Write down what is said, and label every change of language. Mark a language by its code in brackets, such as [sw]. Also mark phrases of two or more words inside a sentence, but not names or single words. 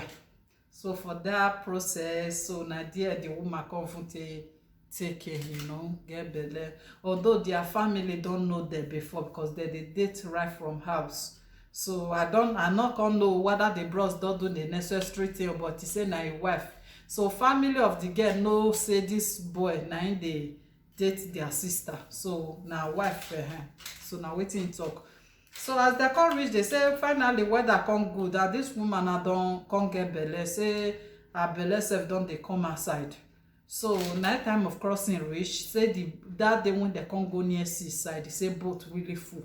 [pcm] So for that process, so na there the woman come from take care, get belle. Although their family don't know them before because they date right from house. So I not gonna know whether the bros don't do the necessary thing, but he say na him wife. So family of the girl know say this boy na him dey date their sister. So na wife for him. So na wetin talk. So as they come reach, they say finally weather come good, and this woman na don come get belle. Say her belle sef don dey come outside. So night time of crossing reach, say that day when they come go near seaside, they say boat really full.